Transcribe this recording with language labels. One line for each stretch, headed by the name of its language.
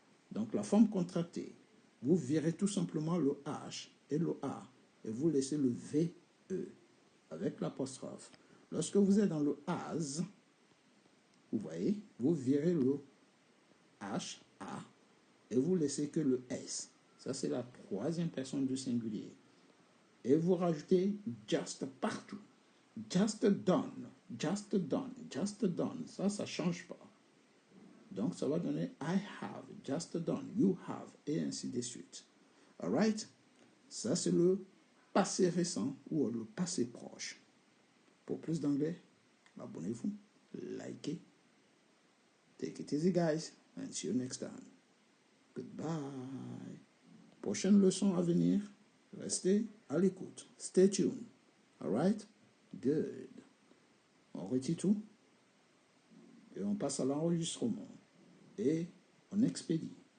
French: Donc, la forme contractée, vous virez tout simplement le H et le A et vous laissez le VE avec l'apostrophe. Lorsque vous êtes dans le as, vous voyez, vous virez le H, A et vous laissez que le S. Ça, c'est la troisième personne du singulier. et vous rajoutez just partout. Just done, just done, just done. Ça ne change pas. Donc, ça va donner
English: I have, just done, you have,
French: et ainsi de suite. Alright? Ça, c'est le passé récent ou le passé proche. Pour plus d'anglais, abonnez-vous, likez.
English: Take it easy, guys, and see you next time. Goodbye.
French: Prochaine leçon à venir, restez à l'écoute.
English: Stay tuned. Alright? Good.
French: On retire tout et on passe à l'enregistrement et on expédie.